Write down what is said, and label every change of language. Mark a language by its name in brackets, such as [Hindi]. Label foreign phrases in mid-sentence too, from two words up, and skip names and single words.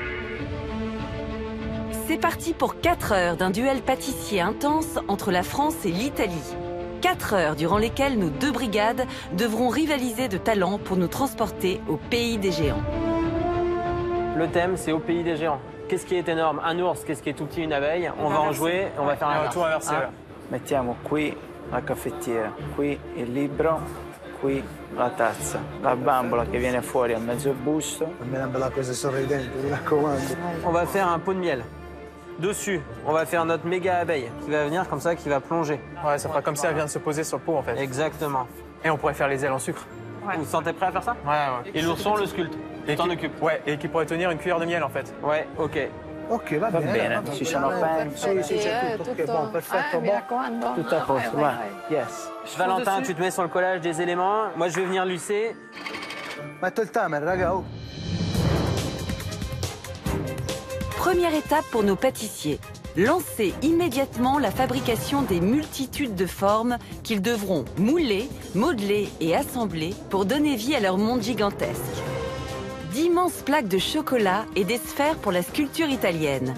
[French] C'est parti pour 4 heures d'un duel pâtissier intense entre la France et l'Italie. 4 heures durant lesquelles nos 2 brigades devront rivaliser de talent pour nous transporter au pays des géants. Le thème, c'est au pays des géants. Qu'est-ce qui est énorme? Un ours, qu'est-ce qui est tout petit? Une abeille. On va en jouer, on va faire un tour inversé. Hein? [Italian] Mettiamo qui la caffettiera, qui il libro, qui la tazza, la bambola che viene fuori a mezzo busto. Per me è una bella cosa sorridente, mi raccomando. [French] On va faire un pot de miel. Dessus, on va faire notre méga abeille qui va venir comme ça, qui va plonger. Ouais, ça fera comme si elle vient de se poser sur le pot en fait. Exactement. Et on pourrait faire les ailes en sucre. Ouais. Vous vous sentez prêt à faire ça? Ouais. Et l'ourson, le sculpte. Et t'en occupes. Ouais, et qui pourrait tenir une cuillère de miel en fait. Ouais, ok. [Italian] Ok, va bene. Ci sono pen. Sì, c'è tutto. Ok, bon, perfetto, mi [French] bon. [Italian] raccomando. [French] Tout à posto, Ouais, [Italian] va. [French] ouais. [English] Yes. [French] Valentin, tu te mets sur le collage des éléments. Moi, je vais venir lisser. [Italian] Metto il timer, raga. Oh. [French] Première étape pour nos pâtissiers. Lancez immédiatement la fabrication des multitudes de formes qu'ils devront mouler, modeler et assembler pour donner vie à leur monde gigantesque. D'immenses plaques de chocolat et des sphères pour la sculpture italienne.